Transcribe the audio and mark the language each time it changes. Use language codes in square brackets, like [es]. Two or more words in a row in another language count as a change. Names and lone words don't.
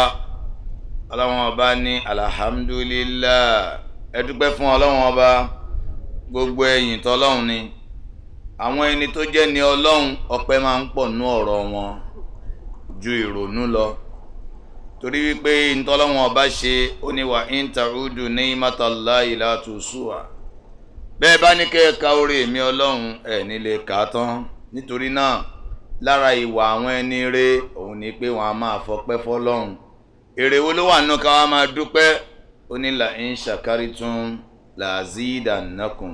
[yo] Ọlọ́run ọba ní alhamdulillah, ẹ dúpẹ́ fún Ọlọ́run ọba, gbogbo ẹ̀yìn tọ́lọ́run ni. àwọn ẹni tó jẹ́ ni Ọlọ́run ọpẹ́ máa ń pọ̀ nú ọ̀rọ̀ wọn ju ìrònú lọ, torí wípé ntọ́lọ́run ọba ṣe ó ní wa [ar] إن تعدوا نعمة الله لا تحصوها. [yo] bẹ́ẹ̀ bá ní kẹ́ ẹ ka orí èmi Ọlọ́run ẹ̀ nílé kà á tán. nítorí náà lára ìwà àwọn ẹni rẹ̀ òun ni pé wọ́n á máa fọpẹ́ fọ́lọ́run. èrè wo ló wà nínú ká wá máa dúpẹ́? ó ní [ar] لئن شكرتم لأزيدنكم.